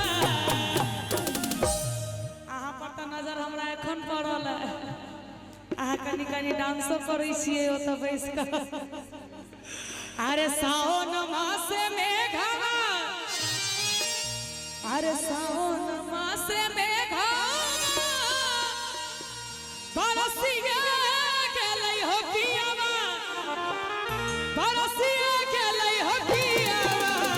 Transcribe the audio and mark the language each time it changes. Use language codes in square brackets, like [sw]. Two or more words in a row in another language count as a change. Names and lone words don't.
[mai] अहाँ पर तऽ नजर हमरा एखन पड़ल है, अहाँ कनी कनी डांसो करै छियै ओतऽ बैस कऽ। अरे सावन मासे मेघावा, अरे सावन मासे मेघावा बरसिया गेलै हो पियावा, बरसिया गेलै हो पियावा।